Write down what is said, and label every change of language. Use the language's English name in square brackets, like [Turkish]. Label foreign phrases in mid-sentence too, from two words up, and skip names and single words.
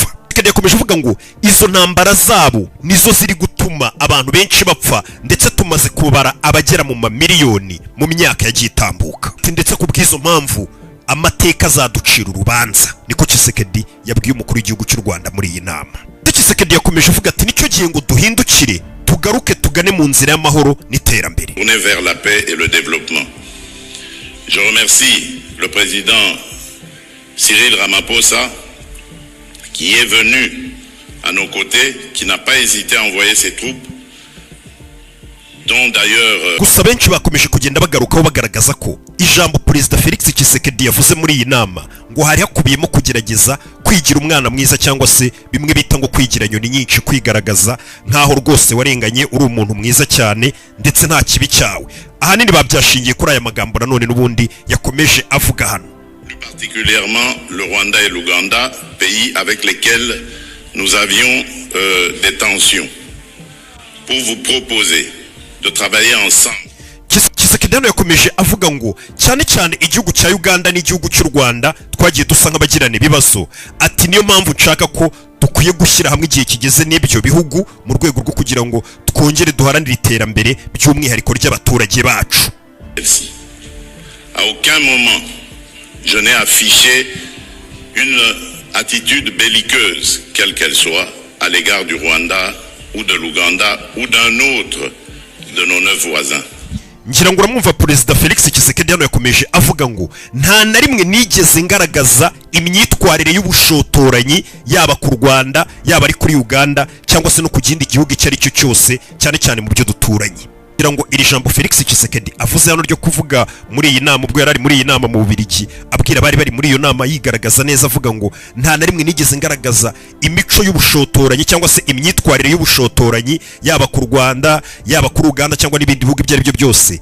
[Kinyarwanda] Yakomeje avuga ngo izo ntambara zabo nizo ziri gutuma abantu benshi bapfa, ndetse tumaze kubara abagera mu mamiliyoni mu myaka yagiye itambuka, ndetse kubw'izo mpamvu amateka azaducira urubanza. Niko Tshisekedi yabwiye umukuru w'igihugu cy'u Rwanda muri iyi nama. Tshisekedi yakomeje avuga ati nicyo gihe ngo duhindukire tugaruke tugane mu nzira y'amahoro n'iterambere. [French] Tourner vers la paix et le développement. Je remercie le président Cyril Ramaphosa qui est venu à nos côtés, qui n'a pas hésité à envoyer ses troupes, dont d'ailleurs... [Kinyarwanda] Gusa benshi bakomeje kugenda bagarukaho bagaragaza ko ijambo Perezida Felix Tshisekedi yavuze muri iyi nama ngo hari hakubiyemo kugerageza kwigira umwana mwiza, cyangwa se bimwe bita ngo kwigira nyoni nyinshi, kwigaragaza nkaho rwose warenganye uri umuntu mwiza cyane ndetse nta kibi cyawe. Ahanini babyashingiye kuri aya magambo nanone n'ubundi yakomeje avuga hano. [French] Particulièrement le Rwanda et l'Ouganda, pays avec lesquels nous avions des tensions, pour vous proposer de travailler ensemble. [Kinyarwanda] Tshisekedi yakomeje avuga ngo cyane cyane igihugu cya Uganda n'igihugu cy'u Rwanda twagiye dusa nk'abagirana ibibazo, ati niyo mpamvu nshaka ko dukwiye gushyira hamwe igihe kigeze n'ibyo bihugu mu rwego rwo kugira ngo twongere duharanire iterambere by'umwihariko ry'abaturage bacu. [French] À aucun moment je n'ai affiché une attitude belliqueuse, quelle qu'elle soit, à l'égard du Rwanda ou de l'Ouganda ou d'un autre de nos 9 voisins. [Kinyarwanda] Ngira ngo uramwumva Perezida Felix Tshisekedi yakomeje avuga ngo nta na rimwe nigeze ngaragaza imyitwarire y'ubushotoranyi yaba ku Rwanda, yaba ari kuri Uganda, cyangwa se no ku kindi gihugu icyo ari cyo cyose, cyane cyane mu byo duturanye. Ngira ngo iri jambo Felix Tshisekedi avuze hano ryo kuvuga muri iyi nama, ubwo yari muri iyi nama mu Bubiligi, abwira bari muri iyo nama yigaragaza neza, avuga ngo nta na rimwe nigeze ngaragaza imico y'ubushotoranyi cyangwa se imyitwarire y'ubushotoranyi yaba ku Rwanda, yaba kuri Uganda cyangwa n'ibindi bihugu ibyo ari byo byose.